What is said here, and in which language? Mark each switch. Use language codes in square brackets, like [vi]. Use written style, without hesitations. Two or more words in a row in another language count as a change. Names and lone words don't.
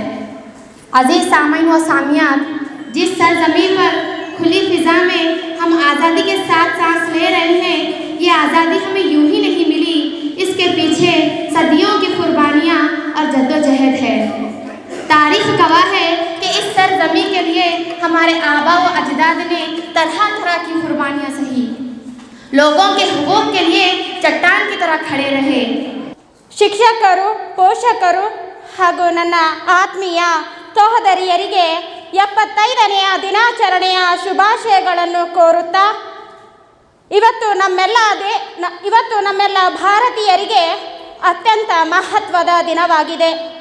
[ur] عزیز سامعین و سامعات، جس سرزمین پر کھلی فضا میں ہم آزادی کے ساتھ سانس لے رہے ہیں، یہ آزادی ہمیں یوں ہی نہیں ملی، اس کے پیچھے صدیوں کی قربانیاں اور جدوجہد ہے۔ تاریخ گواہ ہے کہ اس سرزمین کے لیے ہمارے آبا و اجداد نے طرح طرح کی قربانیاں سہی، لوگوں کے حقوق کے لیے چٹان کی طرح کھڑے رہے۔ [kn] ಶಿಕ್ಷಕರು, ಪೋಷಕರು ಹಾಗೂ ನನ್ನ ಆತ್ಮೀಯ ಸಹೋದರಿಯರಿಗೆ 75ನೇ ದಿನಾಚರಣೆಯ ಶುಭಾಶಯಗಳನ್ನು ಕೋರುತ್ತಾ, ಇವತ್ತು ನಮ್ಮೆಲ್ಲ ಭಾರತೀಯರಿಗೆ ಅತ್ಯಂತ ಮಹತ್ವದ ದಿನವಾಗಿದೆ।